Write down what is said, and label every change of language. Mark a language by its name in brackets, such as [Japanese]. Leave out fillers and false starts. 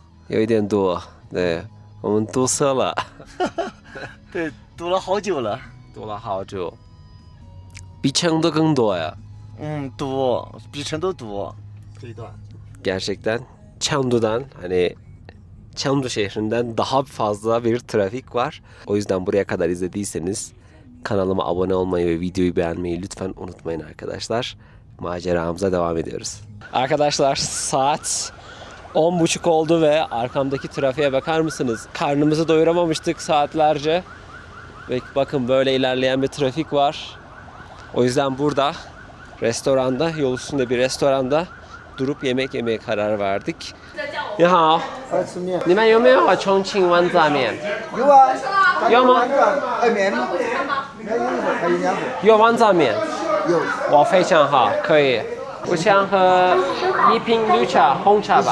[Chinese] 有一点多，对，我们堵塞了，对，堵了好久了。堵了好久，比成都更多呀。堵，比成都堵。这一段。 [Turkish] Gerçekten Chengdu'dan, hani Chengdu şehrinden daha fazla bir trafik var. O yüzden buraya kadar izlediyseniz kanalıma abone olmayı ve videoyu beğenmeyi lütfen unutmayın arkadaşlar. Maceramıza devam ediyoruz. Arkadaşlar saat 10.30 oldu ve arkamdaki trafiğe bakar mısınız? Karnımızı doyuramamıştık saatlerce. Ve bakın böyle ilerleyen bir trafik var. O yüzden burada restoranda, yol üstünde bir restoranda durup yemek yemeye karar verdik. [Chinese] 你好，你们有没有重庆豌杂面？有啊。有吗？面还有两个。有豌杂面。有。哇，非常好，可以。我想喝一瓶绿茶，红茶吧。